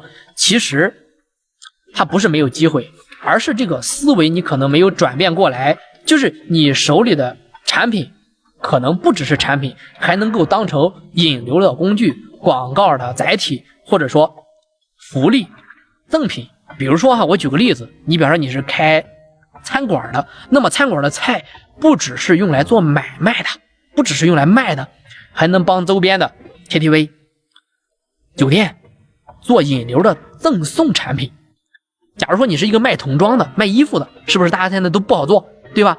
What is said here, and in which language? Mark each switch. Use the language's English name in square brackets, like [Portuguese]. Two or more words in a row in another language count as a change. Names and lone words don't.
[Chinese] 其實它不是沒有機會，而是這個思維你可能沒有轉變過來，就是你手裡的產品可能不只是產品，還能夠當成引流的工具、廣告的載體，或者說福利贈品。比如說哈，我舉個例子，你比方說你是開餐館的，那麼餐館的菜不只是用來做買賣的，不只是用來賣的，還能幫周邊的 KTV、酒店做引流的贈送產品。假如說你是一個賣童裝的、賣衣服的，是不是大家現在都不好做，對吧？